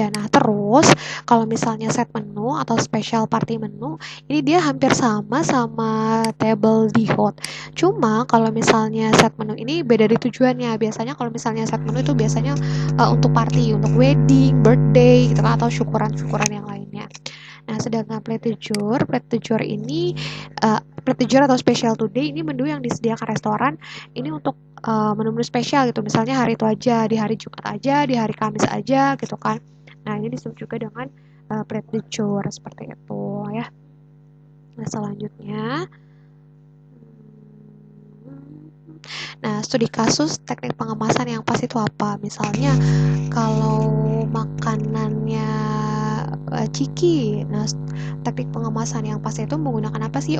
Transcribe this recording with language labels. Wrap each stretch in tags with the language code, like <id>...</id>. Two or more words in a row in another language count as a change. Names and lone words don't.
<id>Nah, terus kalau misalnya</id> <en>set menu</en> <id>atau</id> <en>special party menu,</en> <id>ini dia hampir sama</id> <fr>table d'hôte.</fr> <id>Cuma kalau misalnya</id> <en>set menu</en> <id>ini beda di tujuannya. Biasanya kalau misalnya</id> <en>set menu</en> <id>itu biasanya untuk party, untuk wedding, birthday gitu kan, atau syukuran-syukuran yang lainnya. Nah, sedangkan</id> <fr>plat de jour</fr> <id>ini</id> <fr>plat de jour</fr> <id>atau</id> <en>special today</en> <id>ini menu yang disediakan restoran ini untuk menu-menu spesial gitu. Misalnya hari itu aja, di hari Jumat aja, di hari Kamis aja gitu kan. Nah, ini disebut juga dengan</id> <fr>plat de jour</fr> <id>seperti itu ya. Nah, selanjutnya nah, studi kasus teknik pengemasan yang pas itu apa? Misalnya kalau makanannya ciki, nah teknik pengemasan yang pas itu menggunakan apa sih?</id>